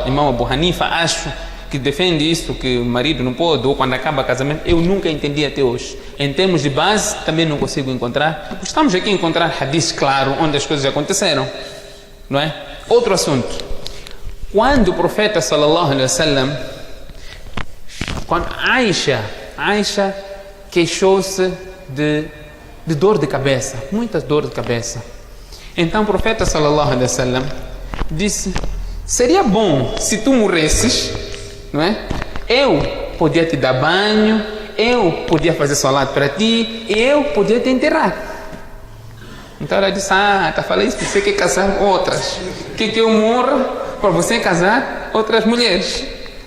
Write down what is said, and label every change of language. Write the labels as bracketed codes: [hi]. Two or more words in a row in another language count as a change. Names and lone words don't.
[pt] Imam Abu Hanifa, acho que defende isso, que o marido não pode, ou quando acaba o casamento. Eu nunca entendi até hoje. Em termos de base, também não consigo encontrar. Estamos aqui a encontrar hadith claro, onde as coisas aconteceram, não é? Outro assunto. Quando o profeta [ar] صلى الله عليه وسلم, [pt] quando Aisha queixou-se de dor de cabeça, muitas dores de cabeça. Então o profeta [ar] صلى الله عليه وسلم [pt] disse: seria bom se tu morresses, não é? Eu podia te dar banho, eu podia fazer salat para ti, eu podia te enterrar. Então ela disse: tá falando isso, você quer casar com outras, que eu morra para você casar outras mulheres.